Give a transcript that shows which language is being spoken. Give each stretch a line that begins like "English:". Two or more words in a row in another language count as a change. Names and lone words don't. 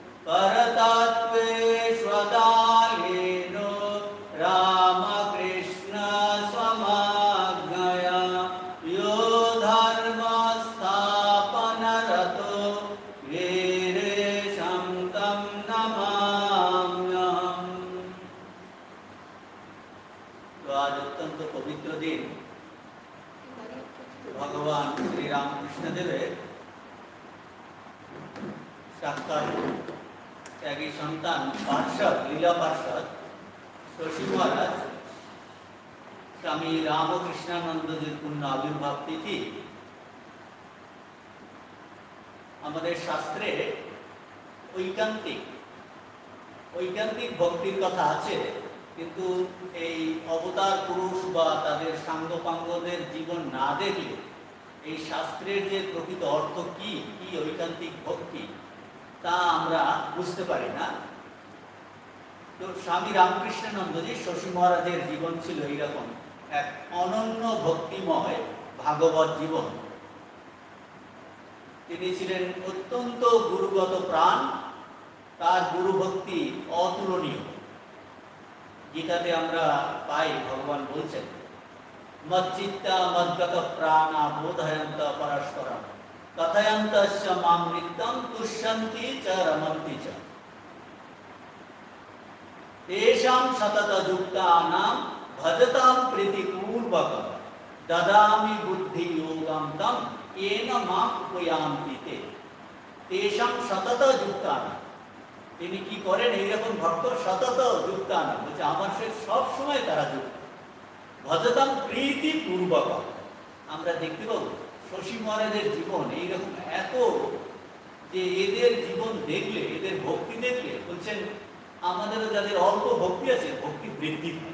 Sanskrit: परतत्त्वेष्वदालीनो रामकृष्ण स्वमाज्ञया यो धर्मस्थापनरतो वीरेशं तं नमाम्यहम्।
Bangla: তো আজ অত্যন্ত পবিত্র দিন ভগবান শ্রী রামকৃষ্ণ দেবের সাক্ষাৎ ত্যাগী সন্তান পার্ষদ লীলা পার্ষদ শশী মহারাজ স্বামী রামকৃষ্ণানন্দজীর পূর্ণ আবির্ভাব তিথি। হামারে শাস্ত্রে ঐকান্তিক ভক্তির কথা আছে, কিন্তু এই অবতার পুরুষ বা তাদের সাঙ্গপাঙ্গদের জীবন না দেখলে এই শাস্ত্রের যে প্রকৃত অর্থ কি ঐকান্তিক ভক্তি তা আমরা বুঝতে পারি না। তো স্বামী রামকৃষ্ণানন্দজি শশী মহারাজের জীবন ছিল এইরকম এক অনন্য ভক্তিময় ভাগবত জীবন। তিনি ছিলেন অত্যন্ত গুরুগত প্রাণ, তার গুরু ভক্তি অতুলনীয়। গীতাতে আমরা পাই ভগবান বলছেন
Sanskrit: মচ্চিত্তা মদ্গত প্রাণা বোধয়ন্ত পরস্পরম কথয়ন্তস্য মাম নিত্যম তুষ্যন্তি চ রমন্তি চ তেষাং সতত যুক্তানাং ভজতাম প্রীতিপূর্বকম দদামি বুদ্ধি যোগম তম येन मां उपयान्ति ते। तेषां सतत যুক্তানাং,
Bangla: তিনি কি করেন এইরকম ভক্ত
Sanskrit: সতত যুক্তানাং
Bangla: বলছে আমার সে সব সময় তারা যুক্ত।
Sanskrit: ভজতাম প্রীতিপূর্বকম,
Bangla: আমরা দেখতে পাবো শশী মহারাজের জীবন এইরকম এত যে এদের জীবন দেখলে এদের ভক্তি দেখলে বলছেন আমাদেরও যাদের অল্প ভক্তি আছে ভক্তি বৃদ্ধি পায়।